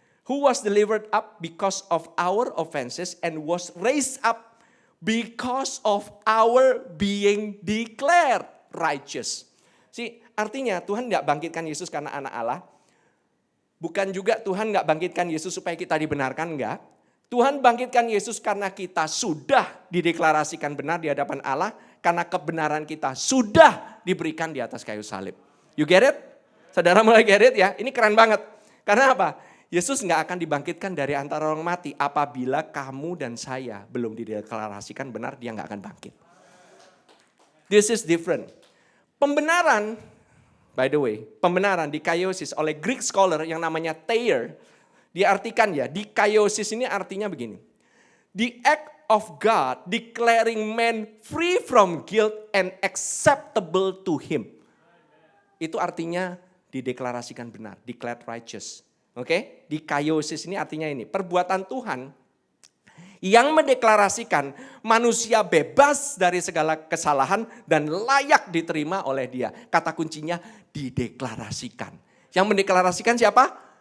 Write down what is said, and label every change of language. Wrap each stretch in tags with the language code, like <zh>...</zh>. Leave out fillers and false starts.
<en>Who was delivered up because of our offenses and was raised up because of our being declared righteous.</en> <id>Artinya Tuhan tidak bangkitkan Yesus karena anak Allah. Bukan juga Tuhan nggak bangkitkan Yesus supaya kita dibenarkan, enggak. Tuhan bangkitkan Yesus karena kita sudah dideklarasikan benar di hadapan Allah, karena kebenaran kita sudah diberikan di atas kayu salib.</id> <en>You get it?</en> <id>Saudara mulai</id> <en>get it</en> <id>ya? Ini keren banget. Karena apa? Yesus nggak akan dibangkitkan dari antara orang mati apabila kamu dan saya belum dideklarasikan benar, dia nggak akan bangkit.</id> <en>This is different.</en> <id>Pembenaran,</id> <en>by the way,</en> <id>pembenaran dikaiosis oleh Greek scholar yang namanya Thayer, diartikan ya, dikaiosis ini artinya begini.</id> <en>The act of God declaring man free from guilt and acceptable to him.</en> <id>Itu artinya dideklarasikan benar,</id> <en>declared righteous.</en> <id>Oke? Dikaiosis ini artinya ini, perbuatan Tuhan yang mendeklarasikan manusia bebas dari segala kesalahan dan layak diterima oleh dia. Kata kuncinya dideklarasikan. Yang mendeklarasikan siapa?</id>